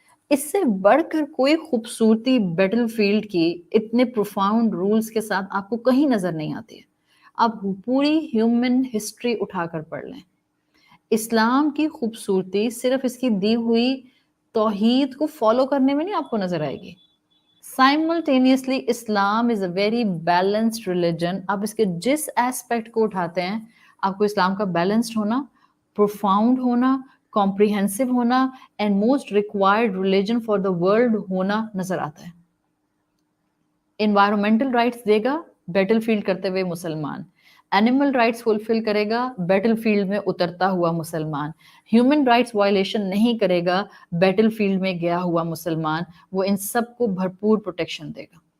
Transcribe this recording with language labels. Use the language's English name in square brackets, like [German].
[Urdu] اس سے بڑھ کر کوئی خوبصورتی بیٹل فیلڈ کی اتنے پروفاؤنڈ رولز کے ساتھ آپ کو کہیں نظر نہیں آتی ہے. آپ پوری ہیومن ہسٹری اٹھا کر پڑھ لیں. اسلام کی خوبصورتی صرف اس کی دی ہوئی توحید کو فالو کرنے میں نہیں آپ کو نظر آئے گی. [English] Simultaneously Islam is a very balanced religion. [Urdu] آپ اس کے جس ایسپیکٹ کو اٹھاتے ہیں آپ کو اسلام کا بیلنسڈ ہونا، پروفاؤنڈ ہونا، کمپریہنسو ہونا [English] and most required religion for the world [Urdu] ہونا نظر آتا ہے. انوائرمنٹل رائٹس دے گا بیٹل فیلڈ کرتے ہوئے مسلمان، اینیمل رائٹس فلفل کرے گا بیٹل فیلڈ میں اترتا ہوا مسلمان، ہیومن رائٹس وائلیشن نہیں کرے گا بیٹل فیلڈ میں گیا ہوا مسلمان. وہ ان سب کو بھرپور پروٹیکشن دے گا.